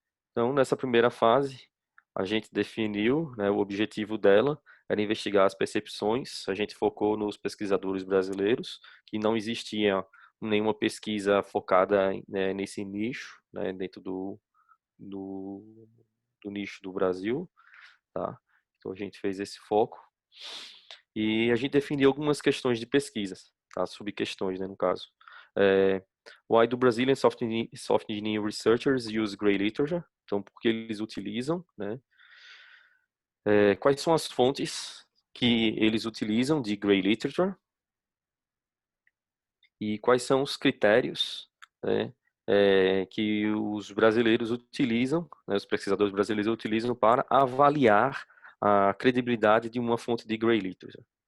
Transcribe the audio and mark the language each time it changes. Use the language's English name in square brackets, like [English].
[Portuguese] Então, nessa primeira fase, a gente definiu, né, o objetivo dela era investigar as percepções. A gente focou nos pesquisadores brasileiros, que não existia nenhuma pesquisa focada, né, nesse nicho, né, dentro do nicho do Brasil, tá? Então, a gente fez esse foco. E a gente definiu algumas questões de pesquisas, tá? Subquestões, né, no caso. [English] Why do Brazilian software engineering researchers use Grey Literature? [Portuguese] Então, por que eles utilizam, né? Quais são as fontes que eles utilizam de Grey Literature? E quais são os critérios, né, que os brasileiros utilizam, né, os pesquisadores brasileiros utilizam para avaliar a credibilidade de uma fonte de Grey Literature?